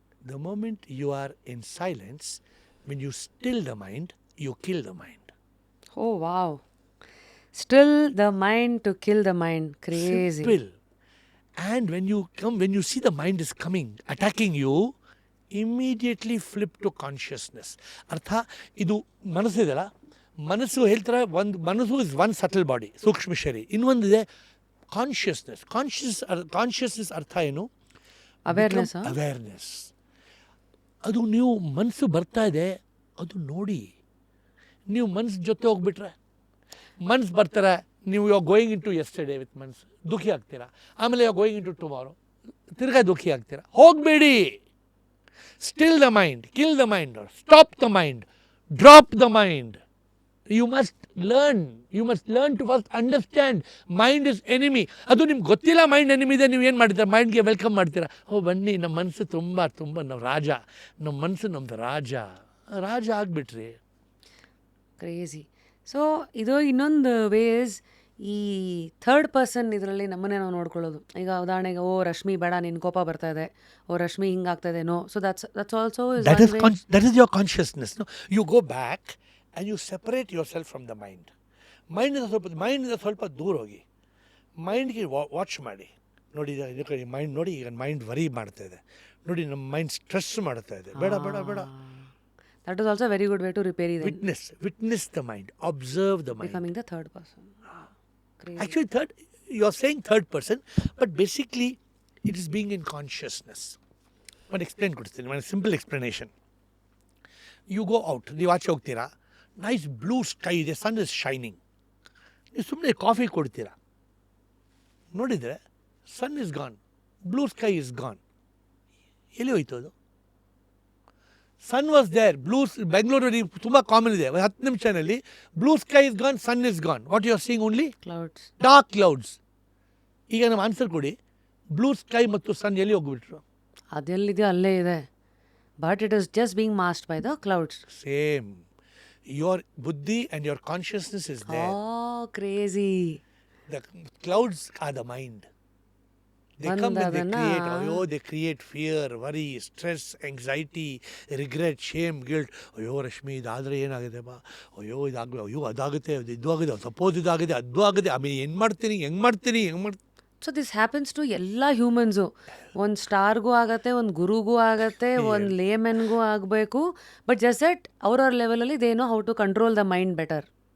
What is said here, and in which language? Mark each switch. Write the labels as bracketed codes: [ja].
[en] The moment you are in silence, when you still the mind, you kill the mind. Oh wow. Still the mind to kill the mind. Crazy. Simple. And when you see the mind is coming, attacking you, immediately flip to consciousness. [kn] ಅರ್ಥ, ಇದು ಮನಸ್ಸಿದೆಯಲ್ಲ, ಮನಸ್ಸು ಹೇಳ್ತಾರೆ, ಒಂದು ಮನಸ್ಸು [en] is one subtle body, [kn] ಸೂಕ್ಷ್ಮ ಶರೀರ. ಇನ್ನೊಂದಿದೆ consciousness. Consciousness ಅರ್ಥ ಏನು? ಅವೇರ್ನೆಸ್. ಅದು ನೀವು ಮನಸ್ಸು ಬರ್ತಾ ಇದೆ, ಅದು ನೋಡಿ. ನೀವು ಮನಸ್ಸು ಜೊತೆ ಹೋಗ್ಬಿಟ್ರೆ, ಮನಸ್ಸು ಬರ್ತಾರೆ, ನೀವು [en] you are going into yesterday with [kn] ಮನಸ್ಸು, ದುಃಖಿ ಆಗ್ತೀರಾ. [en] ಆಮೇಲೆ you are going into tomorrow, [kn] ತಿರ್ಗಾ ದುಃಖಿ ಆಗ್ತೀರಾ. ಹೋಗಬೇಡಿ. [en] Still the mind, kill the mind, stop the mind, drop the mind. You must learn to first understand mind is enemy. [kn] ಅದು ನಿಮ್ಗೆ ಗೊತ್ತಿಲ್ಲ mind enemy ಇದೆ, ನೀವು ಏನು ಮಾಡ್ತೀರಾ, ಮೈಂಡ್ಗೆ ವೆಲ್ಕಮ್ ಮಾಡ್ತೀರಾ. ಬನ್ನಿ, ನಮ್ಮ ಮನಸ್ಸು ತುಂಬ ನಾವು ರಾಜ, ನಮ್ಮ ಮನಸ್ಸು ನಮ್ಮದು ರಾಜ ಆಗಿಬಿಟ್ರಿ. [en] Crazy. [kn] ಸೊ ಇದು ಇನ್ನೊಂದು ವೇಸ್ ಈ ಥರ್ಡ್ ಪರ್ಸನ್ ಇದರಲ್ಲಿ ನಮ್ಮನ್ನೇ ನಾವು ನೋಡ್ಕೊಳ್ಳೋದು. ಈಗ ಉದಾಹರಣೆಗೆ, ರಶ್ಮಿ ಬೇಡ, ನಿನ್ನ ಕೋಪ ಬರ್ತಾ ಇದೆ, Rashmi ಹಿಂಗಾಗ್ತದೆ, no. [en] So that's also that is your consciousness. No? You go back and you separate yourself from the mind. [kn] ಮೈಂಡಿಂದ ಸ್ವಲ್ಪ ದೂರ ಹೋಗಿ ಮೈಂಡ್ಗೆ ವಾಚ್ ಮಾಡಿ. ನೋಡಿ ಮೈಂಡ್ ನೋಡಿ, ಈಗ ಮೈಂಡ್ ವರಿ ಮಾಡ್ತಾ ಇದೆ ನೋಡಿ, ನಮ್ಮ ಮೈಂಡ್ ಸ್ಟ್ರೆಸ್ ಮಾಡ್ತಾ ಇದೆ, ಬೇಡ. [en] That is also very good way to repair ಇದೆ. Witness the mind, observe the mind. Becoming the third person. Actually, you are saying third person, but basically it is being in consciousness. One simple explanation. You go out, [kn] ನೀವು ಆಚೆ ಹೋಗ್ತೀರಾ, [en] Nice blue sky ಇದೆ, sun is shining. [kn] ನೀವು ಸುಮ್ಮನೆ coffee ಕೊಡ್ತೀರಾ, ನೋಡಿದರೆ [en] Sun is gone, blue sky is gone. [kn] ಎಲ್ಲಿ ಹೋಯ್ತು ಅದು? [en] sun was there, [kn] ಬೆಂಗಳೂರಲ್ಲಿ ತುಂಬ ಕಾಮನ್ ಇದೆ, 10 ನಿಮಿಷದಲ್ಲಿ [en] Blue sky is gone, sun is gone. What you are seeing only clouds, dark clouds. [kn] ಈಗ ನಮ್ಮ ಆನ್ಸರ್ ಕೊಡಿ, ಬ್ಲೂ ಸ್ಕೈ ಮತ್ತು ಸನ್ ಎಲ್ಲಿ ಹೋಗ್ಬಿಟ್ರು? ಅದೆಲ್ಲಿದೆಯೋ ಅಲ್ಲೇ ಇದೆ, [en] But it is just being masked by the clouds. Same, your buddhi and your consciousness is there. Oh, crazy. The clouds are the mind. They come and they create fear, worry, stress, anxiety, regret, shame, guilt. [kn] Rashmi ಇದಾದರೆ ಏನಾಗಿದೆ ಬಾ, ಅದಾಗುತ್ತೆ, ಇದು ಆಗಿದೆ, suppose ಇದಾಗಿದೆ, ಅದು ಆಗಿದೆ, ಆಮೇಲೆ ಹೆಂಗೆ ಮಾಡ್ತೀನಿ. [en] So this happens to ಎಲ್ಲ humans. [kn] ಒಂದು ಸ್ಟಾರ್ಗೂ ಆಗತ್ತೆ, ಒಂದು ಗುರುಗೂ ಆಗತ್ತೆ, ಒಂದು ಲೇಮೆನ್ಗೂ ಆಗಬೇಕು. [en] but just that [kn] ಅವ್ರವ್ರ ಲೆವೆಲಲ್ಲಿ [en] They know how to control the mind better.